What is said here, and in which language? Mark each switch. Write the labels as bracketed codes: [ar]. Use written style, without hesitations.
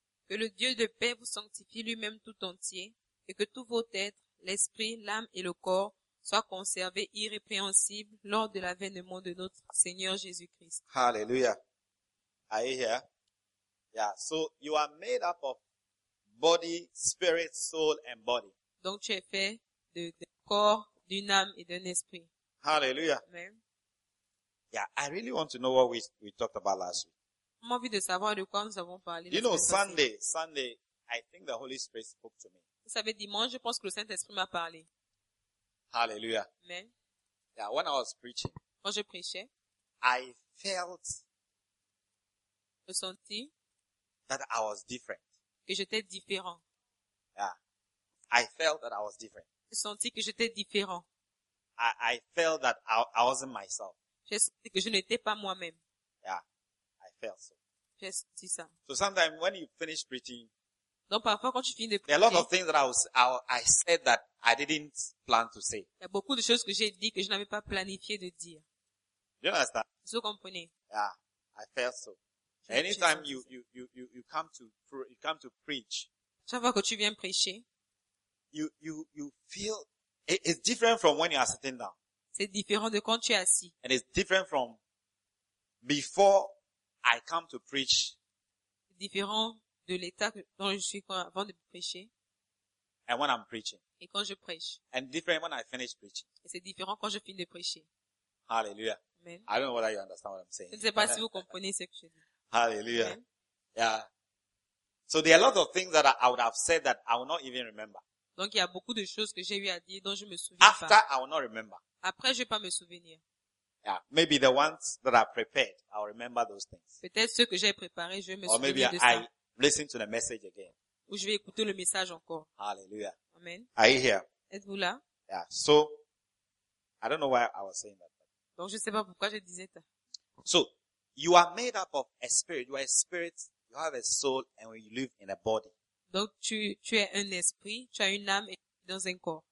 [fr] Que le Dieu de paix vous sanctifie lui-même tout entier et que tout votre être, l'esprit, l'âme et le corps soient conservés irrépréhensibles lors de l'avènement de notre Seigneur Jésus-Christ. [en] Hallelujah. Are you here? Yeah. So you are made up of body, spirit, soul and body. [fr] Donc tu es fait de corps, d'une âme et d'un esprit. [en] Hallelujah. Amen. Yeah, I really want to know what we talked about last week. [fr] J'ai envie de savoir de quoi nous avons parlé. [en] You know, Sunday, I think the Holy Spirit spoke to me. [fr] Vous savez, dimanche, je pense que le Saint-Esprit m'a parlé. [en] Hallelujah. Amen. Yeah, when I was preaching, [fr] quand je prêchais, [en] I felt, [fr] je sentis, [en] that I was different. [fr] Que j'étais différent. [en] Yeah. I felt that I was different. [fr] J'ai senti que j'étais différent. [en] I felt that I wasn't myself. [fr] J'ai senti que je n'étais pas moi-même. [en] Yeah, I felt so. [fr] J'ai senti ça. [en] So sometimes when you finish preaching, [fr] donc parfois quand tu finis de prêcher, [en] there are a lot of things that I said that I didn't plan to say. [fr] Il y a beaucoup de choses que j'ai dit que je n'avais pas planifié de dire. [en] You understand? [fr] Vous comprenez? [en] Yeah, I felt so. Anytime you come to preach, [fr] chaque fois que tu viens prêcher, [en] you feel it's different from when you are sitting down. [fr] C'est différent de quand tu es assis. [en] And it's different from before I come to preach. [fr] C'est différent de l'état dont je suis avant de prêcher. [en] And when I'm preaching. [fr] Et quand je prêche. [en] And different when I finish preaching. [fr] Et c'est différent quand je finis de prêcher. [en] Hallelujah. Amen. I don't know whether you understand what I'm saying. [fr] Je ne sais pas si vous comprenez ce que je dis. [en] Hallelujah. Amen. Yeah. So there are a lot of things that I would have said that I will not even remember. [fr] Donc il y a beaucoup de choses que j'ai eu à dire dont je me souviens [en] after, [fr] pas. [en] I will not remember. [fr] Après, je ne vais pas me souvenir. [en] Yeah, maybe the ones that I prepared, I'll remember those things. [fr] Peut-être ceux que j'ai préparés, je vais me [en] or [fr] souvenir [en] maybe [fr] de ça. [en] I listen to the message again. [fr] Ou je vais écouter le message encore. [en] Hallelujah. Amen. Are you here? [fr] Êtes-vous là? [en] Yeah. So, I don't know why I was saying that. [fr] Donc je ne sais pas pourquoi je disais ça. [en] So, you are made up of a spirit. You are a spirit. You have a soul, and you live in a body. [fr] Donc tu es un esprit, tu as une âme et dans un corps.